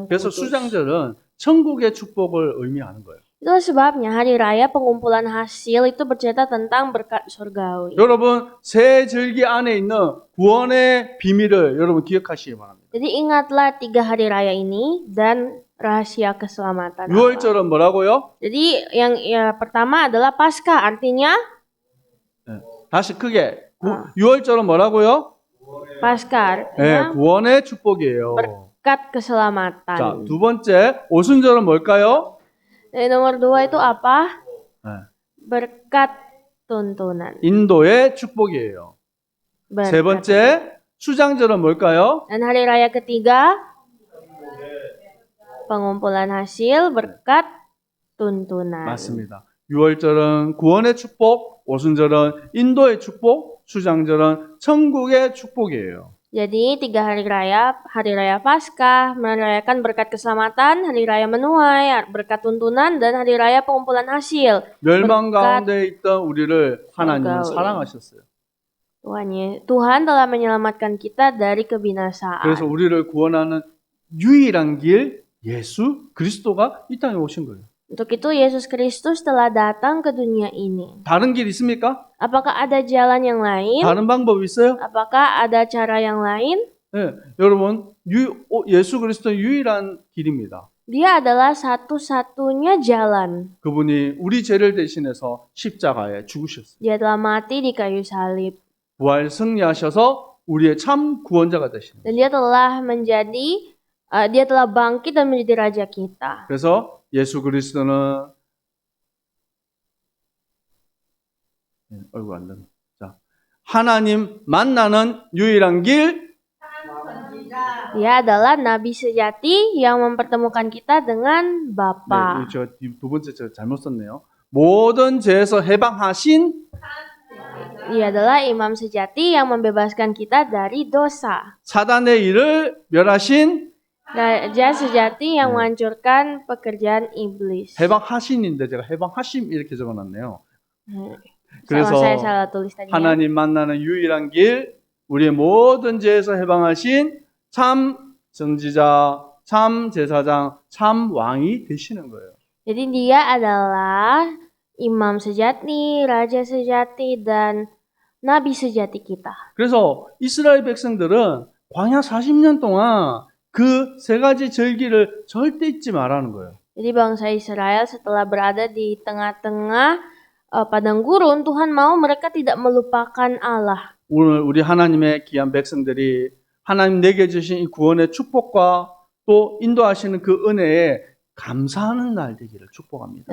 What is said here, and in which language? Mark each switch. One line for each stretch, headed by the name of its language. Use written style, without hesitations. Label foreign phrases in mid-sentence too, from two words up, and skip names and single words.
Korean: 그래서
Indonesian: kudus.
Korean: 수장절은 천국의 축복을 의미하는 거예요.
Indonesian: Itulah sebabnya hari raya pengumpulan hasil itu bercerita tentang berkat surgawi.
Korean: 여러분 새 절기 안에 있는 구원의 비밀을 여러분 기억하시기 바랍니다.
Indonesian: Jadi ingatlah 3 hari raya ini dan rahasia keselamatan. Allah.
Korean: 유월절은 뭐라고요?
Indonesian: Jadi yang pertama adalah Paskah, artinya
Korean: 다시 크게 유월절은 뭐라고요?
Indonesian: Paskah,
Korean: 네,
Indonesian: artinya
Korean: 구원의 축복이에요.
Indonesian: berkat keselamatan.
Korean: 자, 두 번째 오순절은 뭘까요?
Indonesian: Nomor 2 itu apa?
Korean: 네,
Indonesian: Berkat tuntunan.
Korean: 인도의 축복이에요. 세
Indonesian: Berkat.
Korean: 번째 수장절은 뭘까요?
Indonesian: Dan hari raya ketiga pengumpulan hasil berkat tuntunan.
Korean: 맞습니다. 유월절은 구원의 축복, 오순절은 인도의 축복, 수장절은 천국의 축복이에요.
Indonesian: Jadi 3 hari raya Paskah merayakan berkat keselamatan, hari raya menuai, berkat tuntunan, dan hari raya pengumpulan hasil.
Korean: 멸망
Indonesian: berkat
Korean: 가운데 있던 우리를 하나님은
Indonesian: surgawi.
Korean: 사랑하셨어요.
Indonesian: Tuhan telah menyelamatkan kita dari kebinasaan.
Korean: 그래서 우리를 구원하는 유일한 길 예수 그리스도가 이 땅에 오신 거예요.
Indonesian: Untuk itu Yesus Kristus telah datang ke dunia ini.
Korean: 다른 길 있습니까?
Indonesian: Apakah ada jalan yang lain?
Korean: 다른 방법 있어요?
Indonesian: Apakah ada cara yang lain?
Korean: 네, 여러분 예수 그리스도는 유일한 길입니다.
Indonesian: Dia adalah satu-satunya jalan.
Korean: 그분이 우리 죄를 대신해서 십자가에 죽으셨어요.
Indonesian: Dia telah mati di kayu salib.
Korean: 부활 승리하셔서 우리의 참 구원자가 되시는 거예요.
Indonesian: Dan dia telah bangkit dan menjadi raja kita.
Korean: 그래서 예수 그리스도는 얼굴 안 되네. 자, 하나님 만나는 유일한 길.
Indonesian: Dia adalah nabi sejati yang mempertemukan kita dengan
Korean: 네,
Indonesian: Bapa.
Korean: 제가 두 번째 제가 잘못 썼네요. 모든 죄에서 해방하신
Indonesian: Dia adalah imam sejati yang membebaskan kita dari dosa.
Korean: 사단의 일을 멸하신
Indonesian: Raja sejati yang menghancurkan pekerjaan iblis.
Korean: 해방하신인데 제가 해방하심 이렇게 적어놨네요. 그래서
Indonesian: Saya salah tulis tadi.
Korean: 하나님 만나는 유일한 길, 우리의 모든 죄에서 해방하신 참 선지자, 참 제사장, 참 왕이 되시는 거예요.
Indonesian: Jadi dia adalah imam sejati, raja sejati, dan nabi sejati kita.
Korean: 그래서 이스라엘 백성들은 광야 40년 동안 그 세 가지 절기를 절대 잊지 말라는 거예요.
Indonesian: Jadi bangsa Israel setelah berada di tengah-tengah padang gurun, Tuhan mau mereka tidak melupakan Allah.
Korean: 오늘 우리 하나님의 귀한 백성들이 하나님 내게 주신 이 구원의 축복과 또 인도하시는 그 은혜에 감사하는 날 되기를 축복합니다.